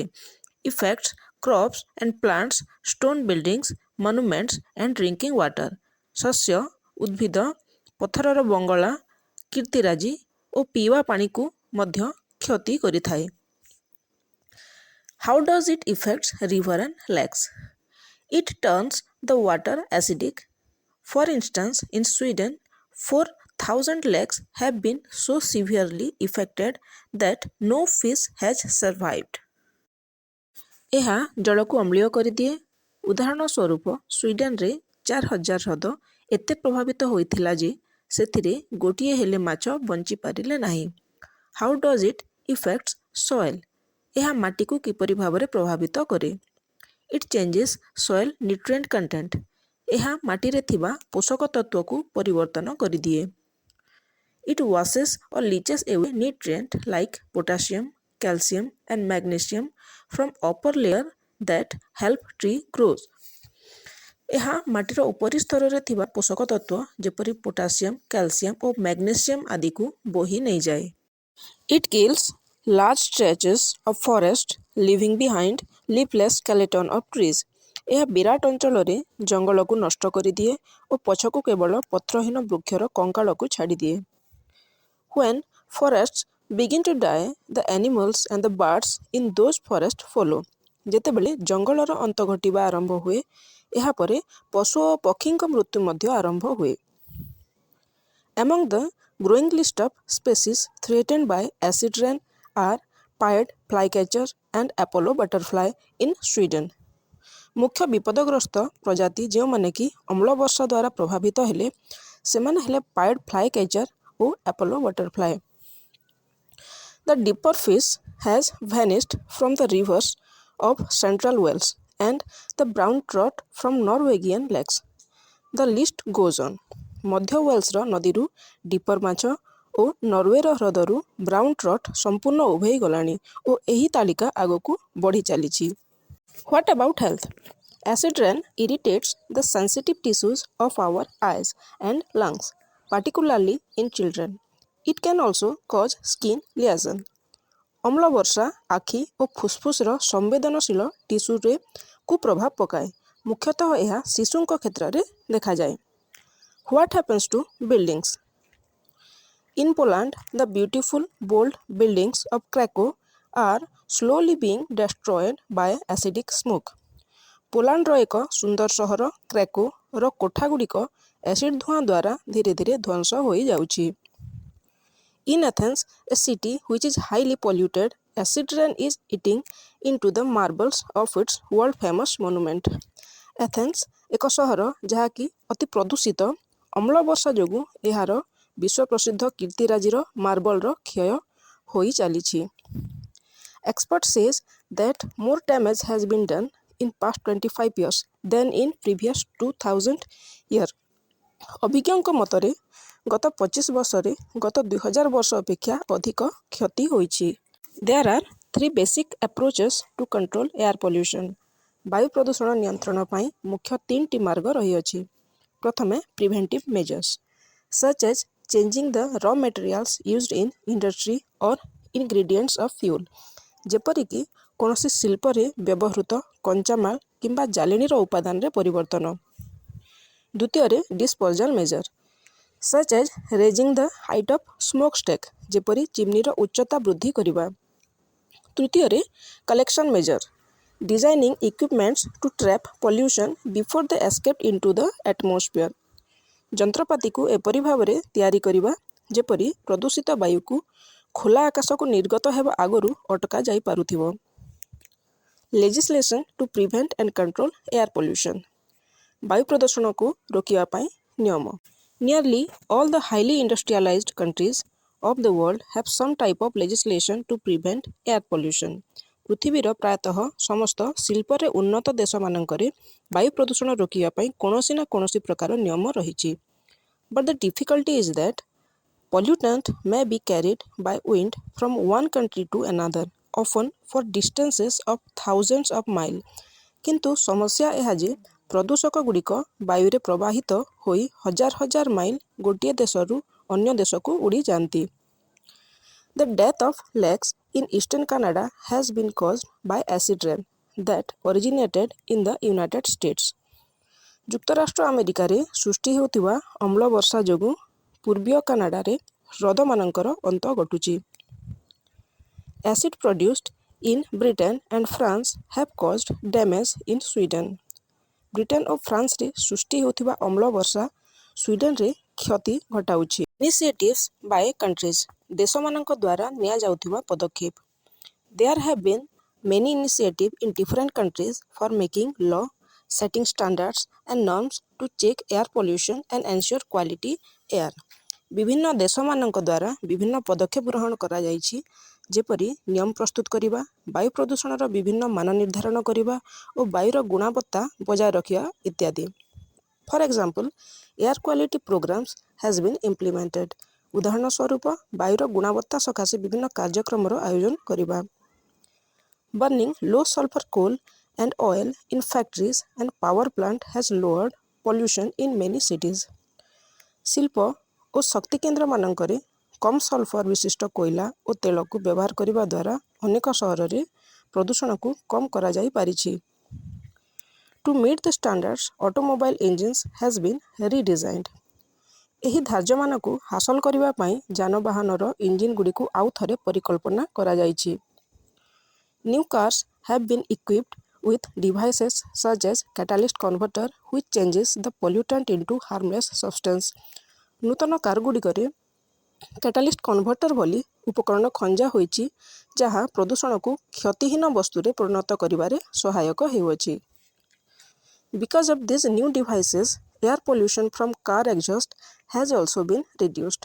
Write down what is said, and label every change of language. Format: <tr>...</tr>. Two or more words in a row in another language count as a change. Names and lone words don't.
<en>Affects crops and plants, stone buildings, monuments and drinking water,</en> <or>ଶସ୍ୟ, ଉଦ୍ଭିଦ, ପଥରର ବଙ୍ଗଳା, କୀର୍ତ୍ତିରାଜି ଓ ପିଇବା ପାଣିକୁ ମଧ୍ୟ କ୍ଷତି କରିଥାଏ।</or> <en>How does it affect river and lakes? It turns the water acidic. For instance, in Sweden, 4,000 lakes have been so severely affected that no fish has survived.</en> <or>ଏହା ଜଳକୁ ଅମ୍ଳୀୟ କରିଦିଏ। ଉଦାହରଣ ସ୍ୱରୂପ, ସ୍ୱିଡେନରେ 4,000 ହ୍ରଦ ଏତେ ପ୍ରଭାବିତ ହୋଇଥିଲା ଯେ ସେଥିରେ ଗୋଟିଏ ହେଲେ ମାଛ ବଞ୍ଚିପାରିଲେ ନାହିଁ।</or> <en>How does it affect soil?</en> <or>ଏହା ମାଟିକୁ କିପରି ଭାବରେ ପ୍ରଭାବିତ କରେ?</or> <en>It changes soil nutrient content.</en> <or>ଏହା ମାଟିରେ ଥିବା ପୋଷକ ତତ୍ତ୍ୱକୁ ପରିବର୍ତ୍ତନ କରିଦିଏ।</or> <en>It washes or leaches away nutrients like potassium, calcium and magnesium from upper layer that help tree grows.</en> <or>ଏହା ମାଟିର ଉପରି ସ୍ତରରେ ଥିବା ପୋଷକ ତତ୍ତ୍ୱ ଯେପରି ପୋଟାସିୟମ୍, କ୍ୟାଲସିୟମ୍ ଓ ମ୍ୟାଗ୍ନେସିୟମ୍ ଆଦିକୁ ବୋହି ନେଇଯାଏ।</or> <en>It kills large stretches of forest, leaving behind leafless skeleton of trees.</en> <or>ଏହା ବିରାଟ ଅଞ୍ଚଳରେ ଜଙ୍ଗଲକୁ ନଷ୍ଟ କରିଦିଏ ଓ ପଛକୁ କେବଳ ପତ୍ରହୀନ ବୃକ୍ଷର କଙ୍କାଳକୁ ଛାଡ଼ିଦିଏ।</or> <en>When forests begin to die, the animals and the birds in those forests follow.</en> <or>ଯେତେବେଳେ ଜଙ୍ଗଲର ଅନ୍ତ ଘଟିବା ଆରମ୍ଭ ହୁଏ, ଏହାପରେ ପଶୁ ଓ ପକ୍ଷୀଙ୍କ ମୃତ୍ୟୁ ମଧ୍ୟ ଆରମ୍ଭ ହୁଏ।</or> <en>Among the growing list of species threatened by acid rain are pied flycatcher and Apollo butterfly in Sweden.</en> <or>ମୁଖ୍ୟ ବିପଦଗ୍ରସ୍ତ ପ୍ରଜାତି ଯେଉଁମାନେ କି ଅମ୍ଳ ବର୍ଷା ଦ୍ୱାରା ପ୍ରଭାବିତ ହେଲେ, ସେମାନେ ହେଲେ</or> <en>pied flycatcher</en> <or>ଓ</or> <en>Apollo butterfly. The deeper fish has vanished from the rivers of central Wales and the brown trout from Norwegian lakes. The list goes on.</en> <or>ମଧ୍ୟ ୱେଲ୍ସର ନଦୀରୁ ଡିପର ମାଛ ଓ ନରୱେର ହ୍ରଦରୁ</or> <en>brown trout</en> <or>ସମ୍ପୂର୍ଣ୍ଣ ଉଭେଇ ଗଲାଣି ଓ ଏହି ତାଲିକା ଆଗକୁ ବଢ଼ି ଚାଲିଛି।</or> <en>What about health? Acid rain irritates the sensitive tissues of our eyes and lungs, particularly in children. It can also cause skin lesion.</en> <or>ଅମ୍ଳ ବର୍ଷା ଆଖି ଓ ଫୁସଫୁସର ସମ୍ବେଦନଶୀଳ ଟିସ୍ୟୁରେ କୁପ୍ରଭାବ ପକାଏ। ମୁଖ୍ୟତଃ ଏହା ଶିଶୁଙ୍କ କ୍ଷେତ୍ରରେ ଦେଖାଯାଏ।</or> <en>What happens to buildings? In Poland, the beautiful, bold buildings of Krakow are slowly being destroyed by acidic smoke.</en> <or>ପୋଲାଣ୍ଡର ଏକ ସୁନ୍ଦର ସହର କ୍ରାକୋର କୋଠାଗୁଡ଼ିକ ଏସିଡ୍ ଧୂଆଁ ଦ୍ୱାରା ଧୀରେ ଧୀରେ ଧ୍ୱଂସ ହୋଇଯାଉଛି।</or> <en>In Athens, a city which is highly polluted, acid rain is eating into the marbles of its world famous monument.</en> <or>Athens ଏକ ସହର ଯାହାକି ଅତି ପ୍ରଦୂଷିତ, ଅମ୍ଳ ବର୍ଷା ଯୋଗୁଁ ଏହାର ବିଶ୍ୱ ପ୍ରସିଦ୍ଧ କୀର୍ତ୍ତିରାଜିର ମାର୍ବଲର କ୍ଷୟ ହୋଇ ଚାଲିଛି।</or> <en>Expert says that more damage has been done in past 25 years than in previous 2000 years.</en> <or>ଅଭିଜ୍ଞଙ୍କ ମତରେ ଗତ 25 ବର୍ଷରେ ଗତ 2000 ବର୍ଷ ଅପେକ୍ଷା ଅଧିକ କ୍ଷତି ହୋଇଛି।</or> <en>There are 3 basic approaches to control air pollution.</en> <or>ବାୟୁ ପ୍ରଦୂଷଣ ନିୟନ୍ତ୍ରଣ ପାଇଁ ମୁଖ୍ୟ 3ଟି ମାର୍ଗ ରହିଅଛି।</or> <en>ପ୍ରଥମେ ପ୍ରିଭେଣ୍ଟିଭ୍ measures such as changing the raw materials used in industry or ingredients of fuel,</en> <or>ଯେପରିକି କୌଣସି ଶିଳ୍ପରେ ବ୍ୟବହୃତ କଞ୍ଚାମାଲ କିମ୍ବା ଜାଳେଣୀର ଉପାଦାନରେ ପରିବର୍ତ୍ତନ।</or> <en>ଦ୍ୱିତୀୟରେ disposal measure such as raising the height of smokestack,</en> <or>ଯେପରି ଚିମ୍ନିର ଉଚ୍ଚତା ବୃଦ୍ଧି କରିବା।</or> <en>ତୃତୀୟରେ collection measure designing equipments to trap pollution before they escape into the atmosphere,</en> <or>ଯନ୍ତ୍ରପାତିକୁ ଏପରି ଭାବରେ ତିଆରି କରିବା ଯେପରି ପ୍ରଦୂଷିତ ବାୟୁକୁ ଖୋଲା ଆକାଶକୁ ନିର୍ଗତ ହେବା ଆଗରୁ ଅଟକା ଯାଇପାରୁଥିବ।</or> <en>Legislation to prevent and control air pollution,</en> <or>ବାୟୁ ପ୍ରଦୂଷଣକୁ ରୋକିବା ପାଇଁ ନିୟମ।</or> <en>Nearly all the highly industrialized countries of the world have some type of legislation to prevent air pollution.</en> <or>ପୃଥିବୀର ପ୍ରାୟତଃ ସମସ୍ତ ଶିଳ୍ପରେ ଉନ୍ନତ ଦେଶମାନଙ୍କରେ ବାୟୁ ପ୍ରଦୂଷଣ ରୋକିବା ପାଇଁ କୌଣସି ନା କୌଣସି ପ୍ରକାର ନିୟମ ରହିଛି।</or> <en>But the difficulty is that pollutant may be carried by wind from one country to another, often for distances of thousands of miles.</en> <or>କିନ୍ତୁ ସମସ୍ୟା ଏହା ଯେ ପ୍ରଦୂଷକ ଗୁଡ଼ିକ ବାୟୁରେ ପ୍ରବାହିତ ହୋଇ ହଜାର ହଜାର ମାଇଲ ଗୋଟିଏ ଦେଶରୁ ଅନ୍ୟ ଦେଶକୁ ଉଡ଼ିଯାଆନ୍ତି।</or> <en>The death of lakes in eastern Canada has been caused by acid rain that originated in the United States.</en> <or>ଯୁକ୍ତରାଷ୍ଟ୍ର ଆମେରିକାରେ ସୃଷ୍ଟି ହେଉଥିବା ଅମ୍ଳ ବର୍ଷା ଯୋଗୁଁ ପୂର୍ବୀୟ କାନାଡ଼ାରେ ହ୍ରଦମାନଙ୍କର ଅନ୍ତ ଘଟୁଛି।</or> <en>Acid produced in Britain and France have caused damage in Sweden.</en> <or>ବ୍ରିଟେନ ଓ ଫ୍ରାନ୍ସରେ ସୃଷ୍ଟି ହେଉଥିବା ଅମ୍ଳ ବର୍ଷା ସ୍ୱିଡେନରେ କ୍ଷତି ଘଟାଉଛି।</or> <en>Initiatives by countries,</en> <or>ଦେଶମାନଙ୍କ ଦ୍ୱାରା ନିଆଯାଉଥିବା ପଦକ୍ଷେପ।</or> <en>There have been many initiatives in different countries for making law, setting standards and norms to check air pollution and ensure quality air.</en> <or>ବିଭିନ୍ନ ଦେଶମାନଙ୍କ ଦ୍ୱାରା ବିଭିନ୍ନ ପଦକ୍ଷେପ ଗ୍ରହଣ କରାଯାଇଛି, ଯେପରି ନିୟମ ପ୍ରସ୍ତୁତ କରିବା, ବାୟୁ ପ୍ରଦୂଷଣର ବିଭିନ୍ନ ମାନ ନିର୍ଦ୍ଧାରଣ କରିବା ଓ ବାୟୁର ଗୁଣବତ୍ତା ବଜାୟ ରଖିବା ଇତ୍ୟାଦି।</or> <en>For example, air quality programs has been implemented.</en> <or>ଉଦାହରଣ ସ୍ୱରୂପ ବାୟୁର ଗୁଣବତ୍ତା ସକାଶେ ବିଭିନ୍ନ କାର୍ଯ୍ୟକ୍ରମର ଆୟୋଜନ କରିବା।</or> <en>Burning low sulfur coal and oil in factories and power plant has lowered pollution in many cities.</en> <or>ଶିଳ୍ପ ଓ ଶକ୍ତି କେନ୍ଦ୍ରମାନଙ୍କରେ କମ୍ ସଲଫର ବିଶିଷ୍ଟ କୋଇଲା ଓ ତେଲକୁ ବ୍ୟବହାର କରିବା ଦ୍ୱାରା ଅନେକ ସହରରେ ପ୍ରଦୂଷଣକୁ କମ୍ କରାଯାଇପାରିଛି।</or> <en>To meet the standards, automobile engines has been redesigned.</en> <or>ଏହି ଧାର୍ଯ୍ୟମାନଙ୍କୁ ହାସଲ କରିବା ପାଇଁ ଯାନବାହନର ଇଞ୍ଜିନ ଗୁଡ଼ିକୁ ଆଉ ଥରେ ପରିକଳ୍ପନା କରାଯାଇଛି।</or> <en>New cars have been equipped with devices such as catalyst converter which changes the pollutant into harmless substance.</en> <or>ନୂତନ କାରଗୁଡ଼ିକରେ</or> <en>catalyst converter</en> <or>ଭଳି ଉପକରଣ ଖଞ୍ଜା ହୋଇଛି ଯାହା ପ୍ରଦୂଷଣକୁ କ୍ଷତିହୀନ ବସ୍ତୁରେ ପରିଣତ କରିବାରେ ସହାୟକ ହେଉଅଛି।</or> <en>Because of these new devices, air pollution from car exhaust has also been reduced.</en>